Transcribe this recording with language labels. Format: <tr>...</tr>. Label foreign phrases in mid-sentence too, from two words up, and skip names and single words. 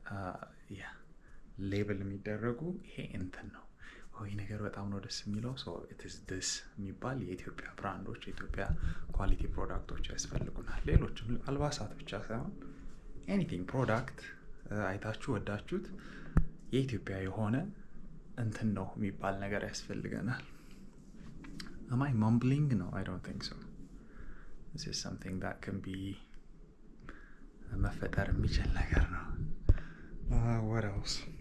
<am>ሌብል የሚደረጉ ይሄ እንትን ነው ወይ ነገር በጣም ነው ደስ የሚለው።</am> <en>so it is this</en> <am>የሚባል የኢትዮጵያ ብራንዶች የኢትዮጵያ</am> <en>quality products</en> <am>ያስፈልጉናል። ሌሎችም አልባሳት ብቻ ሳይሆን</am> <en>anything product</en> <am>አይታችሁ ወዳችሁት የኢትዮጵያ የሆነ እንትን ነው የሚባል ነገር ያስፈልገናል።</am> <en>am I mumbling? No, I don't think so. This is something that can be</en> <am>መፈጠር የሚችል ነገር ነው።</am> <en>what else?</en>